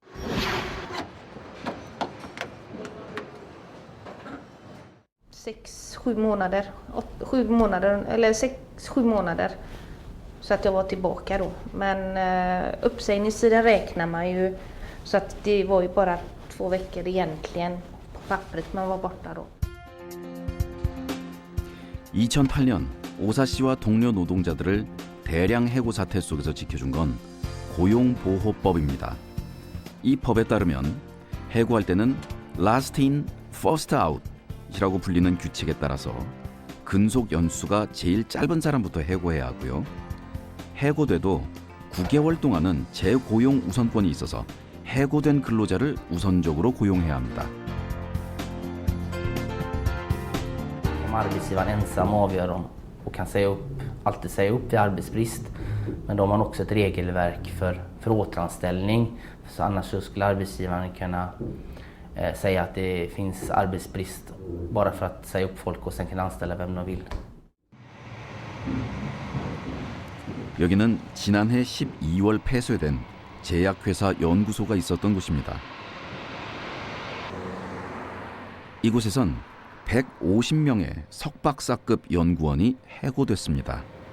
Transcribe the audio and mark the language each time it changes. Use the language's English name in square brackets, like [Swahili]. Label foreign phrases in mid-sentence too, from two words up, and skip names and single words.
[Swedish] 6-7 månader. 7 månader. Så att jag var tillbaka då. Men uppsägningstiden räknar man ju. Så att det var ju bara 2 veckor egentligen på pappret man var borta då. [Korean] 2008년 오사 씨와 동료 노동자들을 대량 해고 사태 속에서 지켜준 건 고용보호법입니다. 이 법에 따르면 해고할 때는 [English] last in, first out [Korean] 이라고 불리는 규칙에 따라서 근속 연수가 제일 짧은 사람부터 해고해야 하고요. 해고돼도 9개월 동안은 재고용 우선권이 있어서 해고된 근로자를 우선적으로 고용해야 합니다. [Swedish] Om arbetsgivaren ensam avgör om och kan alltid säga upp vid arbetsbrist. Men då har man också ett regelverk för återanställning. Så annars så skulle arbetsgivaren kunna säga att det finns arbetsbrist bara för att säga upp folk och sen kan anställa vem de vill. [Korean] 여기는 지난해 12월 폐쇄된 제약회사 연구소가 있었던 곳입니다. 이곳에선 150명의 석박사급 연구원이 해고됐습니다.